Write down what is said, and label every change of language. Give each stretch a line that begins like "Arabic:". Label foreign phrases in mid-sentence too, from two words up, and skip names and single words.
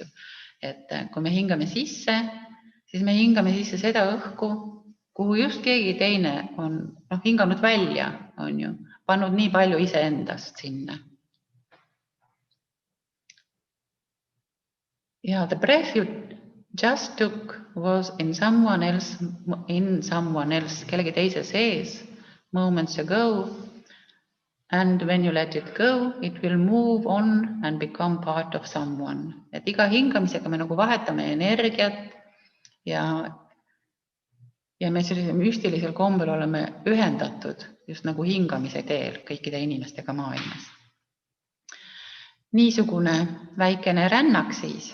Estonian: Et kui me hingame sisse, siis me hingame sisse seda õhku, kuhu just keegi teine on hinganud välja, on ju, pannud nii palju iseendast sinna.
English: Ja the breath you just took was in someone else,
Estonian: kellegi teise sees,
English: moments ago, and when you let it go, it will move on and become part of someone.
Estonian: Et iga hingamisega me nagu vahetame energiat ja me sellise müstilisel kombel oleme ühendatud just nagu hingamise teel kõikide inimestega maailmas. Niisugune väikene rännak siis.